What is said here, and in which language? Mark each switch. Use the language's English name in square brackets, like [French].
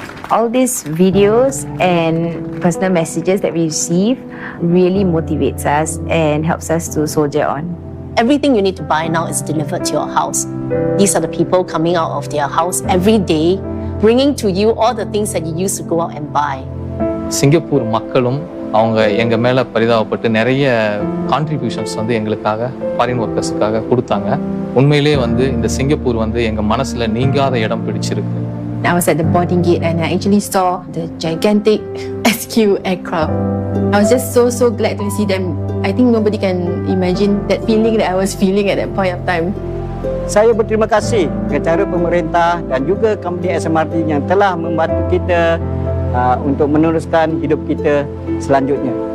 [English] All these videos and personal messages that we receive really motivates us and helps us to soldier on. Everything you need to buy now is delivered to your house. These are the people coming out of their house every day, bringing to you all the things that you used to go out and buy. [Tamil] Singapore மக்களும் அவங்க எங்க மேல பரிதாபப்பட்டு நிறைய contributions வந்து எங்களுக்காக foreign ஒர்க்கர்ஸுக்காக கொடுத்தாங்க. உண்மையிலே வந்து இந்த சிங்கப்பூர் வந்து எங்க மனசுல நீங்காத இடம் பிடிச்சிருக்கு. [English] I was at the boarding gate and I actually saw the gigantic SQ aircraft. I was just so glad to see them. I think nobody can imagine that feeling that I was feeling at that point of time. [Malay] Saya berterima kasih kepada pemerintah dan juga company SMRT yang telah membantu kita untuk meneruskan hidup kita selanjutnya.